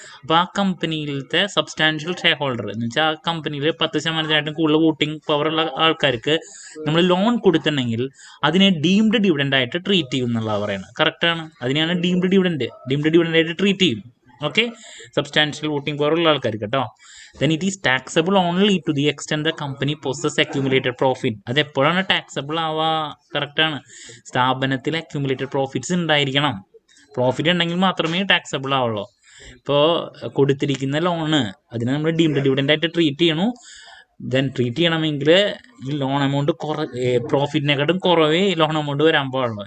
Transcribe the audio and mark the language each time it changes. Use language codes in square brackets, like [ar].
[ml] അപ്പോൾ ആ കമ്പനിയിലത്തെ substantial share holder എന്ന് വെച്ചാൽ ആ കമ്പനിയിൽ 10% കൂടുതൽ വോട്ടിംഗ് പവർ ഉള്ള ആൾക്കാർക്ക് നമ്മൾ ലോൺ കൊടുത്തിട്ടുണ്ടെങ്കിൽ അതിനെ ഡീംഡ് ഡിവിഡൻഡ് ആയിട്ട് ട്രീറ്റ് ചെയ്യും എന്നുള്ള പറയുന്നത് കറക്റ്റാണ്. അതിനെയാണ് ഡീംഡ് ഡിവിഡൻഡ് ആയിട്ട് ട്രീറ്റ് ചെയ്യും. ഓക്കെ, സബ്സ്റ്റാൻഷ്യൽ വോട്ടിംഗ് പവർ ഉള്ള ആൾക്കാർക്ക് കേട്ടോ. [en] then it is taxable only to the extent the company possesses accumulated profit. [ml] അത് എപ്പോഴാണ് ടാക്സബിൾ ആവുക? കറക്റ്റാണ്. സ്ഥാപനത്തിൽ അക്യുമുലേറ്റഡ് പ്രോഫിറ്റ്സ് ഉണ്ടായിരിക്കണം. പ്രോഫിറ്റ് ഉണ്ടെങ്കിൽ മാത്രമേ ടാക്സബിൾ ആവുള്ളൂ. ഇപ്പോൾ കൊടുത്തിരിക്കുന്ന ലോണ് അതിനെ നമ്മൾ ഡീംഡ് ഡിവിഡൻഡ് ആയിട്ട് ട്രീറ്റ് ചെയ്യണു. ദെൻ ട്രീറ്റ് ചെയ്യണമെങ്കിൽ ഈ ലോൺ എമൗണ്ട് പ്രോഫിറ്റിനെക്കാട്ടും കുറവേ ലോൺ എമൗണ്ട് വരാൻ പാടുള്ളൂ.